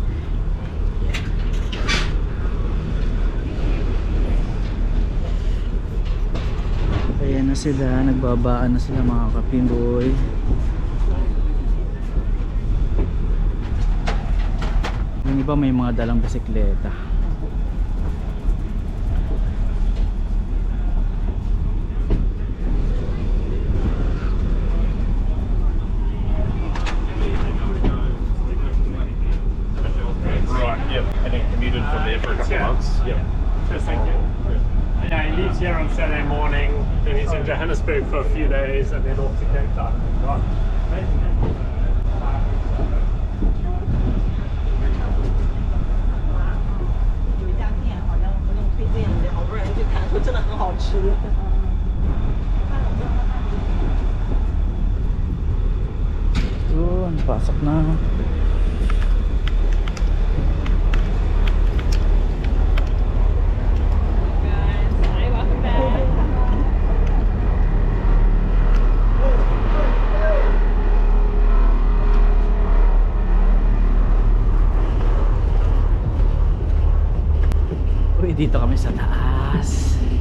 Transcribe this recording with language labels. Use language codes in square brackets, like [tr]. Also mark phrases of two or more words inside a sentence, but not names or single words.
[tl] Ayan na sila, nagbabaan na sila mga kapinboy. Yung iba may mga dalang bisikleta. [en] Right, yep. And then commuted from there for a couple of months. Yep. Just thank you. Yeah, he leaves here on Saturday morning, then he's in Johannesburg for a few days, and then off to Cape Town. Right. Amazing, man. [zh] 有一家店好像不用推荐，好多人去看，说真的很好吃。 [tl] Yun, pasok na. [en] Hi, welcome back. [tl] Uy, dito kami sa taas.